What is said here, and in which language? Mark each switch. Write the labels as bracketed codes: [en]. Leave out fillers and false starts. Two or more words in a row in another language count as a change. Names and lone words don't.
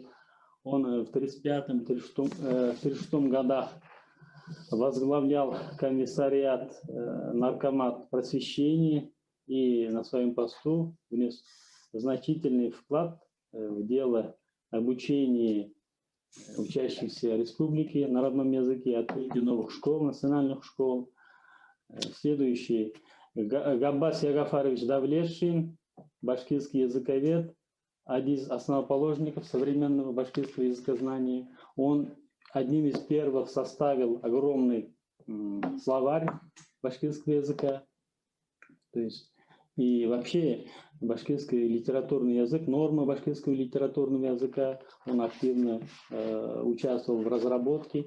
[ru] Он в 1935-1936 годах возглавлял комиссариат наркомат просвещения и на своем посту внес значительный вклад в дело обучения учащихся республики на родном языке, открытие новых школ, национальных школ. Следующий. Габбас Ягафарович Давлетшин, башкирский языковед, один из основоположников современного башкирского языкознания. Он одним из первых составил огромный словарь башкирского языка. То есть, и вообще башкирский литературный язык, нормы башкирского литературного языка, он активно участвовал в разработке.